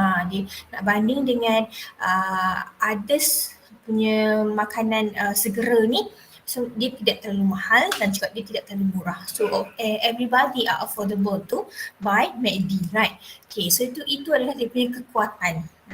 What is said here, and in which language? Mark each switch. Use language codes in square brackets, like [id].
[ms] Dia nak banding dengan others punya makanan segera ni, so dia tidak terlalu mahal dan juga dia tidak terlalu murah. [en] So everybody are affordable to buy McD, right? [ms] Okay, so itu adalah dia punya kekuatan.